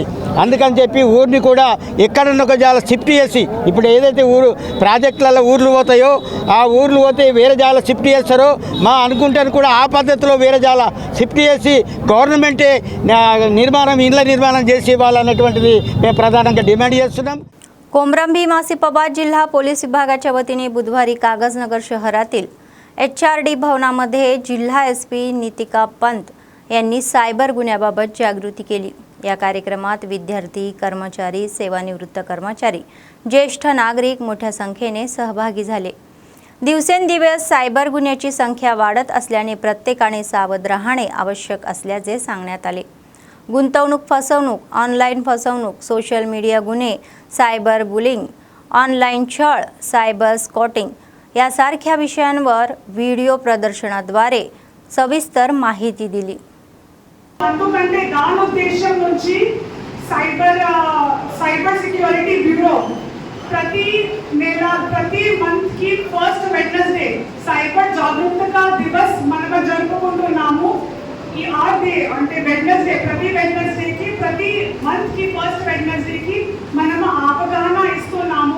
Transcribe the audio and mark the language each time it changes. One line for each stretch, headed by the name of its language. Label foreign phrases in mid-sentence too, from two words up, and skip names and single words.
Telugu: అందుకని చెప్పి ఊరిని కూడా ఎక్కడన్నా ఒక జాల షిఫ్ట్ చేసి, ఇప్పుడు ఏదైతే ప్రాజెక్టులలో ఊర్లు పోతాయో ఆ ఊర్లు పోతే వేరే జాల షిఫ్ట్ చేస్తారో మా అనుకుంటాను కూడా ఆ పద్ధతిలో వేరే జాల షిఫ్ట్ చేసి గవర్నమెంటే ఇళ్ళ నిర్మాణం చేసి ఇవ్వాలన్నటువంటిది మేము ప్రధానంగా డిమాండ్ చేస్తున్నాం.
Marathi: कोमरम भीम आसिफाबाद जिल्हा पोलीस विभागाच्या वतीने बुधवारी कागजनगर शहरातील HRD भवनामध्ये जिल्हा SP नितिका पंत यांनी सायबर गुन्ह्याबाबत जागृती केली. या कार्यक्रमात विद्यार्थी, कर्मचारी, सेवानिवृत्त कर्मचारी, ज्येष्ठ नागरिक मोठ्या संख्येने सहभागी झाले. दिवसेंदिवस सायबर गुन्ह्याची संख्या वाढत असल्याने प्रत्येकाने सावध राहणे आवश्यक असल्याचे सांगण्यात आले. गुंतवणूक फसवणूक, ऑनलाईन फसवणूक,
English: social media
Marathi: गुन्हे,
English: cyber bullying,
Marathi: ऑनलाईन छळ, सायबर स्कॉटिंग यासारख्या विषयांवर व्हिडिओ प्रदर्शनाद्वारे सविस्तर माहिती दिली.
Telugu: అందుకంటే దాని ఉద్దేశం నుంచి
English: cyber security bureau
Telugu: ప్రతి నెల ప్రతి మంత్ కి
English: first Wednesday
Telugu: సైబర్ జాగృతగా దివస్ మనం జరుపుకుంటున్నాము. ఈ డే అంటే వెడ్నెస్డే, ప్రతి వెడ్నెస్డే కి ప్రతి మంత్ కి
English: first Wednesday
Telugu: కి మనం అవగాహన ఇస్తున్నాము.